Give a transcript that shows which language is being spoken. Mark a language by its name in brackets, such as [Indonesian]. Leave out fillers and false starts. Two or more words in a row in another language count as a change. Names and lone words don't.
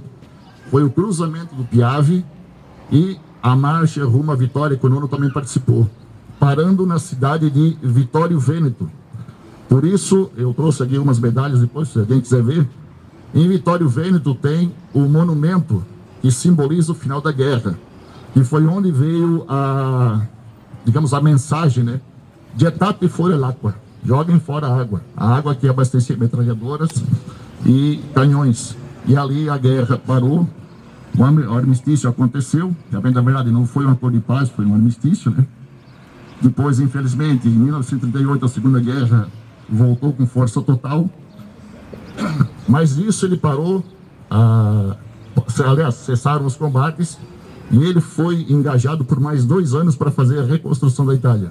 [Portuguese] Foi o cruzamento do Piave e a marcha rumo à vitória, que o 9º também participou, parando na cidade de Vittorio Veneto. Por isso, eu trouxe aqui umas medalhas depois, se alguém quiser ver. Em Vittorio Veneto tem o monumento que simboliza o final da guerra, que foi onde veio a mensagem, né? [Italian] Gettate fuori l'acqua, [Portuguese] joguem fora a água que abastecia metralhadoras e canhões. E ali a guerra parou, o armistício aconteceu, na verdade não foi um acordo de paz, foi um armistício, né? Depois, infelizmente, em 1938, a Segunda Guerra voltou com força total, mas isso ele parou, aliás, cessaram os combates, e ele foi engajado por mais 2 anos para fazer a reconstrução da Itália.